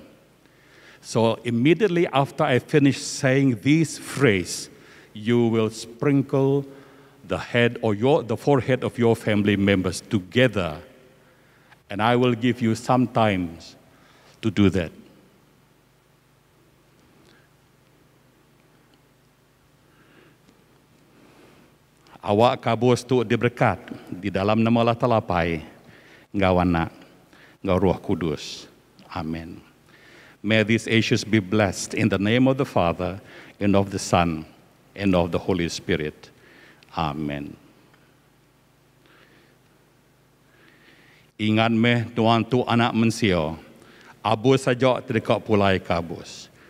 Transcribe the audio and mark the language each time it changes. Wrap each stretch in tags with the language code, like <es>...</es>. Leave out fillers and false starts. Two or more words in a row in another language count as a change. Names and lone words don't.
<en>So immediately after I finish saying this phrase, you will sprinkle the head or the forehead of your family members together. And I will give you some time to do that.</en> <iba>Awak kabus tu diberkat di dalam nama Allah Ta'ala pai, ngau anak, ngau Roh Kudus. Amen.</iba> <en>May these ashes be blessed in the name of the Father, and of the Son, and of the Holy Spirit. Amen.</en> <iba>Ingat meh tuan tu anak manusia, abus saja terdekat pulai kabus.</iba>